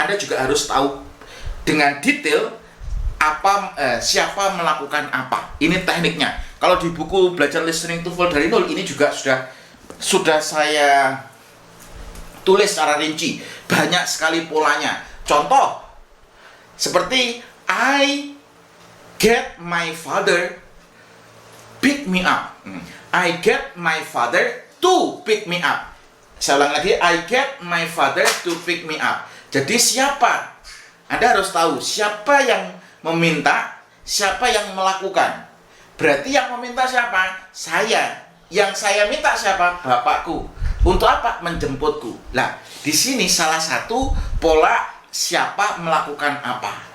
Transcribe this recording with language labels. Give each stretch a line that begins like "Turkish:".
Indonesian: Anda juga harus tahu dengan detail siapa melakukan apa. Ini tekniknya. Kalau di buku belajar listening TOEFL dari nol ini juga sudah saya tulis secara rinci, banyak sekali polanya.
English: Contoh seperti I get my father pick me up. I get my father to pick me up.
Indonesian: Saya ulang lagi,
English: I get my father to pick me up.
Indonesian: Jadi siapa? Anda harus tahu siapa yang meminta, siapa yang melakukan. Berarti yang meminta siapa? Saya. Yang saya minta siapa? Bapakku. Untuk apa? Menjemputku. Nah, di sini salah satu pola siapa melakukan apa.